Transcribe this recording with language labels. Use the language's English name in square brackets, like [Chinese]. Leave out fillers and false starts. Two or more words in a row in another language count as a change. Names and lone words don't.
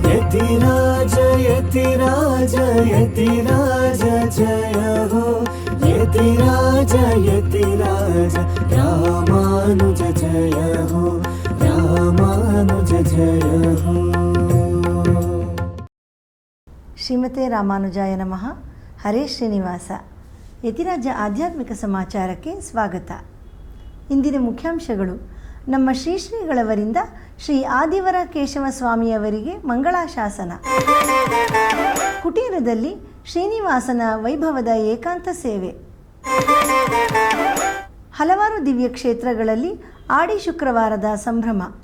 [Hindi] यतिराज यतिराज यतिराज जय हो यतिराज यतिराज रामानुज जय हो रामानुज जय हो। [Sanskrit] श्रीमते रामानुजाय नमः. [Kannada] ಹರೇ ಶ್ರೀನಿವಾಸ. ಯತಿರಾಜ ಆಧ್ಯಾತ್ಮಿಕ ಸಮಾಚಾರಕ್ಕೆ ಸ್ವಾಗತ. ಇಂದಿನ ಮುಖ್ಯಾಂಶಗಳು: ನಮ್ಮ ಶ್ರೀಗಳವರಿಂದ ಶ್ರೀ ಆದಿವರ ಕೇಶವ ಸ್ವಾಮಿಯವರಿಗೆ ಮಂಗಳಾಶಾಸನ, ಕುಟೀರದಲ್ಲಿ ಶ್ರೀನಿವಾಸನ ವೈಭವದ ಏಕಾಂತ ಸೇವೆ, ಹಲವಾರು ದಿವ್ಯ ಕ್ಷೇತ್ರಗಳಲ್ಲಿ ಆಡಿ ಶುಕ್ರವಾರದ ಸಂಭ್ರಮ.